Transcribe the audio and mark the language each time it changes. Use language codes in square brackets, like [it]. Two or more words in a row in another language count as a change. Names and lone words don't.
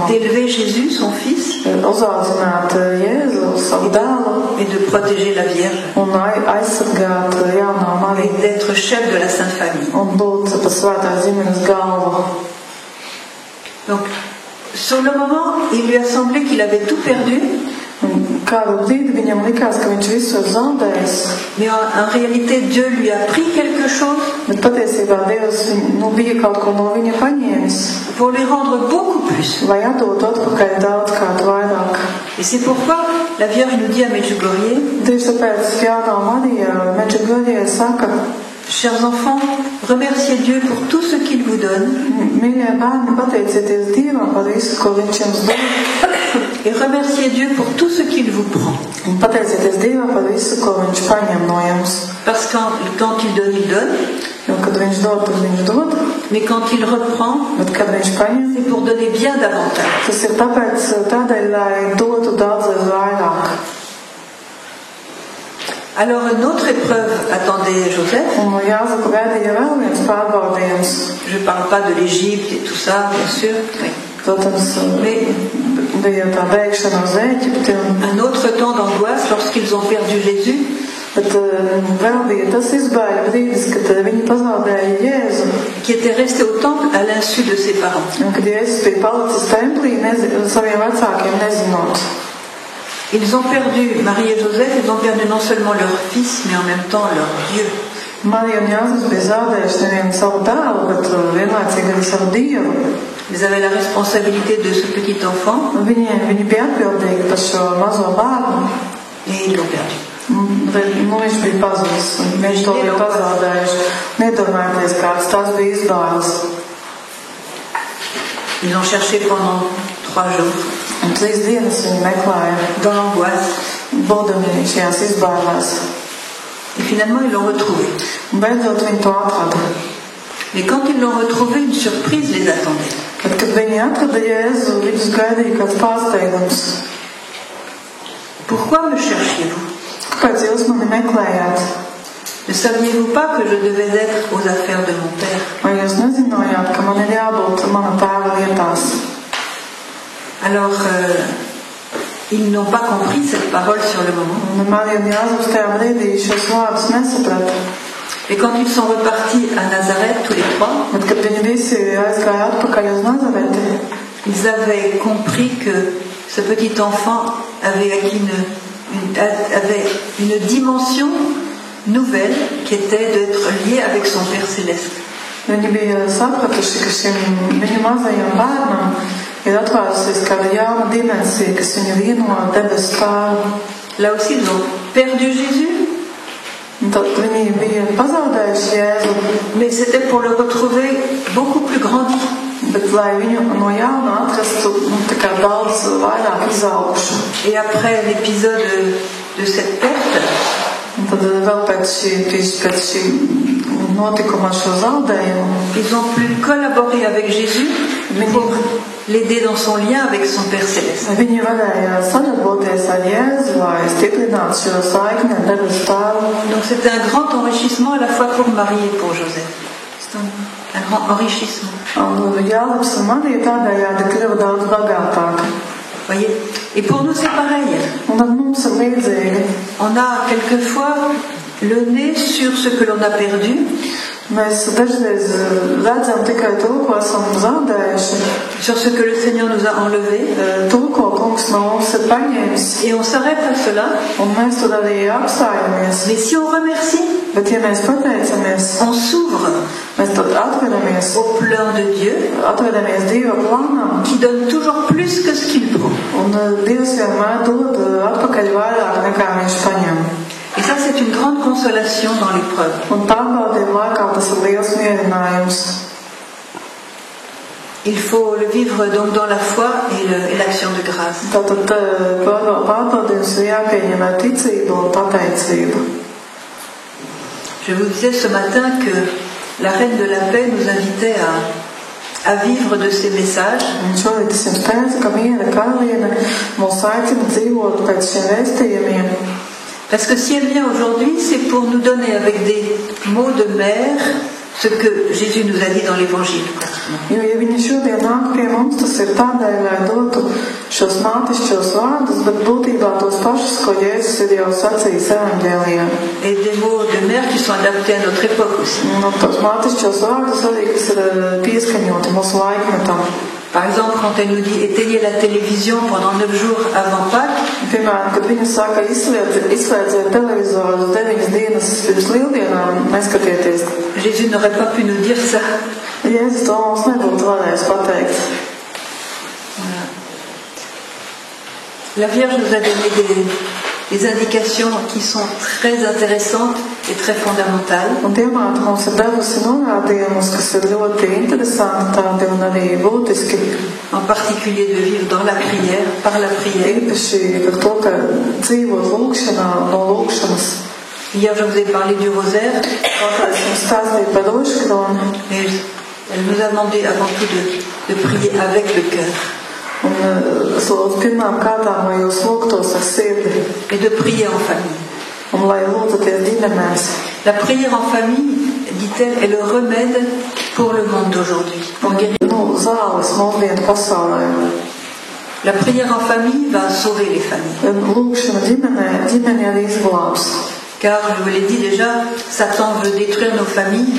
[fr] d'élever Jésus, son fils, [lv] Uzaudzināt Jēzu, savu dēlu, [fr] et de protéger la Vierge, [lv] un aizsargāt jauno [fr] et [lv] Mariju, [fr] d'être chef de la Sainte Famille. [lv] un būt par svētās ģimenes galvu. [fr] Donc, sur le moment, il lui a semblé qu'il avait tout perdu, [lv] Kādu brīdi viņam likās, ka viņš visu ir zaudējis, [fr] mais en réalité, Dieu lui a pris quelque chose [lv] bet patiesībā Dievs bija kaut ko no viņa paņēmis, [fr] pour lui rendre beaucoup plus. [lv] lai atdotu atpakaļ daudzkārt vairāk. [fr] Et c'est pourquoi la Vierge nous dit à Medjugorje, [lv] Tieši tāpēc jaunā Marija Medžugorjē saka, [fr] chers enfants, remerciez Dieu pour tout ce qu'il vous donne [lv] mīļie bērni, pateicieties Dievam par visu, ko viņš jums dod, [fr] et remerciez Dieu pour tout ce qu'il vous prend. [lv] un pateicieties Dievam par visu, ko viņš paņem no jums. [fr] Parce que quand il donne, [lv] Jo, kad viņš dod, tad viņš dod, [fr] mais quand il reprend, [lv] bet kad viņš paņem, [fr] c'est pour donner bien davantage. [lv] tas ir tādēļ, lai dotu daudzreiz vairāk. [fr] Alors une autre épreuve attendait Joseph. [lv] Un Jāzepa gaidīja vēl viens pārbaudījums. [fr] Je ne parle pas de l'Égypte et tout ça, bien sûr. Oui. [lv] Protams, [fr] Mais [lv] bija tā bēgšana uz Ēģipti, [fr] un autre temps d'angoisse lorsqu'ils ont perdu Jésus, [lv] bet vēl bija tas izbēļa brīdis, kad viņi pazaudēja Jēzu. [fr] qui était resté au temple à l'insu de ses parents. [lv] Un kad Jēzus bija palicis templī, saviem vecākiem nezinot. [fr] Ils ont perdu, Marie et Joseph, ils ont perdu non seulement leur fils, mais en même temps leur Dieu. [lv] Marija un Jāzeps bija zaudējuši nevienu savu dēlu, bet vienlaicīgi arī savu Dievu. [fr] Ils avaient la responsabilité de ce petit enfant [lv] Viņi bija atbildīgi par šo mazo bērnu. [fr] et ils l'ont perdu. [lv] Viņš bija pazudis, un viņš to bija pazaudējuši. Nedomājieties, kāds tas bija izbāles. [fr] Ils ont cherché pendant 3 jours [lv] Un 3 dienas viņi meklēja, [fr] dans l'angoisse [lv] būdami šajās izbālēs. [fr] et finalement ils l'ont retrouvé. [lv] Un beidzot viņi to atrada. [fr] Mais quand ils l'ont retrouvé, une surprise les attendait. [lv] Bet, kad viņi atrada Jēzu, viņus gaidīja kāds pārsteigums. [fr] Pourquoi me cherchiez-vous? [lv] Kāpēc jūs mani meklējāt? [fr] Ne saviez-vous pas que je devais être aux affaires de mon père? [lv] Vai jūs nezinājāt, ka man ir jābūt mana tēva lietās? [fr] Alors, ils n'ont pas compris cette parole sur le moment. [lv] Un Marija un Jāzeps tajā brīdī šos vārdus nesaprata. [fr] Et quand ils sont repartis à Nazareth, tous les trois, [lv] Bet, kad viņi visi aizgāja atpakaļ uz Nazareti, [fr] ils avaient compris que ce petit enfant avait acquis avait une dimension nouvelle qui était d'être lié avec son Père céleste. [lv] viņi bija sapratuši, ka šim viņu mazajam bērnam ir atvērusies kāda jauna dimensija, kas viņu vieno ar debesu Tēvu. [fr] Là aussi, ils ont perdu Jésus, [lv] Un tad viņi bija pazaudējuši Jēzu, [fr] mais c'était pour le retrouver beaucoup plus grandi. [lv] bet lai viņu no jauna atrastu, tā kā daudz vairāk izaugušu. [fr] Et après l'épisode de cette perte, [lv] Un tad vēl pēc šī notikuma ar šo zaudējumu, [fr] ils ont pu collaborer avec Jésus pour l'aider dans son lien avec son Père céleste. [lv] viņi varēja sadarboties ar Jēzu, lai stiprinātu šo saikni ar debesu Tēvu. [fr] Donc c'était un grand enrichissement à la fois pour Marie et pour Joseph. C'est un grand enrichissement. [lv] Un Jāzeps un Marija tādējādi kļuva daudz bagātāka. [fr] Voyez. Et pour nous c'est pareil. [lv] Un tad mums ir līdzīgi. [fr] On a quelquefois le nez sur ce que l'on a perdu, [lv] Mēs dažreiz redzam tikai to, ko esam zaudējuši, [fr] sur ce que le Seigneur nous a enlevé, [lv] to, ko Kungs no mums ir paņēmis, [fr] et on s'arrête à cela. [lv] un mēs tur arī apstājamies. [fr] Mais si on remercie, [lv] Bet, ja mēs pateicamies, [fr] on s'ouvre [lv] mēs tad atveramies [fr] plan de Dieu [lv] Dieva plānam, [fr] qui donne toujours plus que ce qu'il prend. [lv] un Dievs vienmēr dod atpakaļ vairāk nekā viņš paņem. [fr] Et ça, c'est une grande consolation dans l'épreuve. [lv] Un pārbaudījuma laikā tas ir liels mierinājums. [fr] Il faut le vivre donc dans la foi et l'action de grâce. [lv] Tātad pārbaudījums ir jāpieņem ar ticību un pateicību. [fr] Je vous disais ce matin que la Reine de la Paix nous invitait à vivre de ces messages. [lv] Un šorīt es jums teicu, ka miera karaliene mūs aicina dzīvot pēc šiem vēstījumiem. [fr] Parce que si elle vient aujourd'hui, c'est pour nous donner avec des mots de mère ce que Jésus nous a dit dans l'Évangile. [lv] Jo, ja viņi šodien nāk pie mums, tas ir tādēļ, lai dotu šos mātišķos vārdus, bet būtībā tos pašus, ko Jēzus ir jau sacījis evaņģēlijā. [fr] Et des mots de mère qui sont adaptés à notre époque aussi. [lv] Un tos mātišķos vārdus arī, kas ir pieskaņoti mūsu laikmetam. [fr] Par exemple, quand elle nous dit éteignez la télévision pendant 9 jours avant Pâques, [lv] Piemēram, kad viņa saka, izslēdziet televizoru 9 dienas pirms lieldienām, neskatieties. [fr] Jésus n'aurait pas pu nous dire ça. [lv] Jēzus to mums nebūtu varējis pateikt. [fr] Voilà. La Vierge nous a donné des indications qui sont très intéressantes et très fondamentales. [lv] Un Dievmāte mums ir devusi norādījumus, kas ir ļoti interesanti tādi un arī būtiski. [fr] En particulier de vivre dans la prière, par la prière. [lv] Īpaši par to, ka dzīvot lūkšanā no lūkšanas. [fr] Hier, je vous ai parlé du rosaire. [lv] Es jums stāstīju par rožkroni. [fr] Et elle nous a demandé avant tout de prier avec le cœur. [lv] Un es lūdzu pirmām kārtām, lai jūs lūgtos ar sirdi. [fr] Et de prier en famille. [lv] Un lai lūdzaties ģimenēs. [fr] La prière en famille, dit-elle, est le remède pour le monde d'aujourd'hui. [lv] Zāles mūsdienu pasaulē. [fr] La prière en famille va sauver les familles. [lv] Lūkšana ģimene arī izglābs. [fr] Car, je vous l'ai dit déjà, Satan veut détruire nos familles.